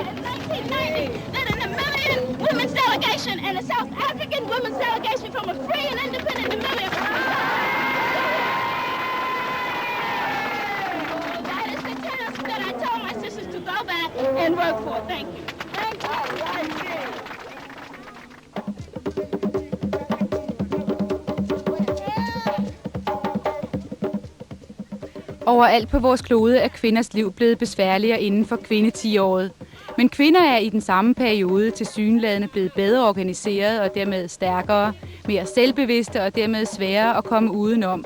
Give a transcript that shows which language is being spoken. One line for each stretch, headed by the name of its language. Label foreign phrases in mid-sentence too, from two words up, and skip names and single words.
English: 1990, that an Namibian women's delegation and a South African women's delegation from a free and independent Namibia. That is the task that I told my sisters to go back and work for. Thank you. Thank you.
Danish: Overalt på vores klode er kvinders liv blevet besværligere inden for kvinde-10-året. Men kvinder er i den samme periode tilsyneladende blevet bedre organiseret og dermed stærkere, mere selvbevidste og dermed sværere at komme udenom.